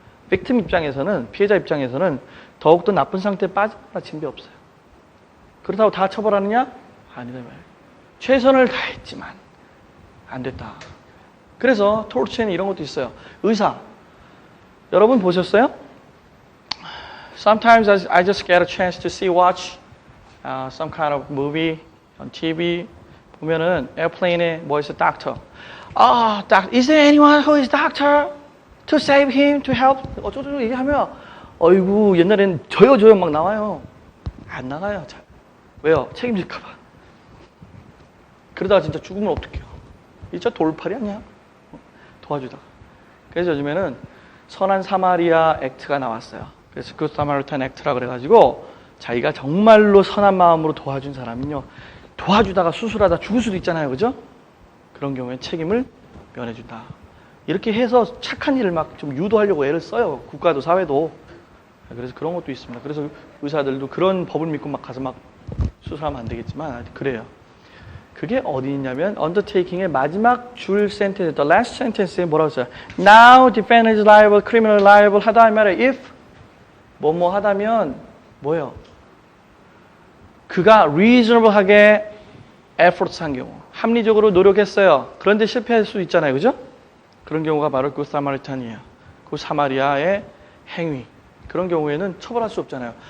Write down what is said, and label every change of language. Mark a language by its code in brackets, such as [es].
[ko] 빅팀 입장에서는, 피해자 입장에서는 더욱더 나쁜 상태에 빠지거나 진배 없어요. 그렇다고 다 처벌하느냐? 아니다 말이에요. 최선을 다했지만 안 됐다. 그래서 토르치에는 이런 것도 있어요. 의사. 여러분 보셨어요? [en] Sometimes I just get a chance to watch some kind of movie on TV. [ko] 보면은 에어플레인에 뭐 있어? [en] doctor. Is there anyone who is doctor to save him, to help? [ko] 어쩌고저쩌고 얘기하면 어이구 옛날엔 저요 막 나와요. 안 나가요. 잘. 왜요? 책임질까 봐. 그러다가 진짜 죽으면 어떡해요? 진짜 돌팔이 아니야? 도와주다가. 그래서 요즘에는 선한 사마리아 액트가 나왔어요. 그래서 그 사마리탄 액트라 그래가지고 자기가 정말로 선한 마음으로 도와준 사람은요, 도와주다가 수술하다 죽을 수도 있잖아요. 그죠? 그런 경우에 책임을 면해준다. 이렇게 해서 착한 일을 막 좀 유도하려고 애를 써요. 국가도 사회도. 그래서 그런 것도 있습니다. 그래서 의사들도 그런 법을 믿고 막 가서 막 수술하면 안 되겠지만 그래요. 그게 어디 있냐면 undertaking의 마지막 줄 센텐스, [en] the last sentence [ko] 에 뭐라고 써요? [en] Now defendant is liable, criminal liable [ko] 하다 말이에요. if 뭐뭐 하다면 뭐예요? 그가 reasonable하게 efforts 한 경우, 합리적으로 노력했어요. 그런데 실패할 수 있잖아요. 그죠? 그런 경우가 바로 그 사마리탄이에요. 그 사마리아의 행위. 그런 경우에는 처벌할 수 없잖아요.